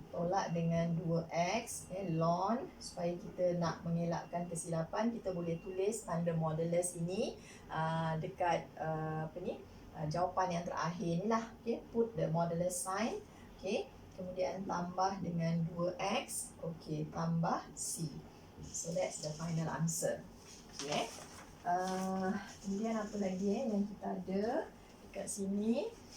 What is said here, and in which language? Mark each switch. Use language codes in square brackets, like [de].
[ms] Tolak dengan 2x ln, supaya kita nak mengelakkan kesilapan, kita boleh tulis tanda modulus ini dekat jawapan yang terakhir ni lah. Okay. [en] Put the modulus sign. Okay. [ms] Kemudian tambah dengan 2x. Okay. Tambah C. [en] So that's the final answer. Okay. [ms] Kemudian apa lagi yang kita ada dekat sini?